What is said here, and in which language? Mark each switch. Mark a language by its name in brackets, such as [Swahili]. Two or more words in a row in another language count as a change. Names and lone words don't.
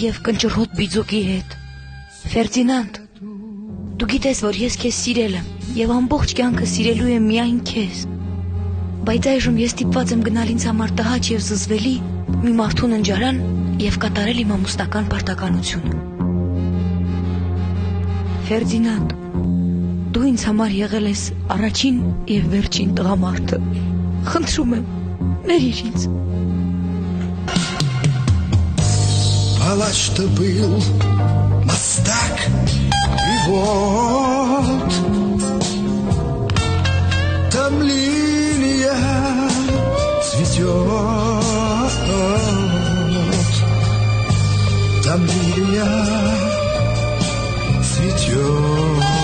[Armenian] եւ կնճռոտ բիձուկի հետ։ Ֆերդինանդ, դու գիտես, որ ես քեզ սիրել եմ եւ ամբողջ կյանքը սիրելու եմ միայն քեզ։ Բայց այժմ ես ստիպված եմ գնալ ինձ համար տհաճ եւ զզվելի մի մարդու ննջարան եւ կատարել իմ ամուսնական պարտականությունը։ Ֆերդինանդ, դու ինձ համար եղել ես առաջին եւ վերջին տղամարդը։ Խնդրում եմ, ներիր ինձ։ [Russian] Палач ты был, мастак, и вот там лилия цветет, там лилия цветет.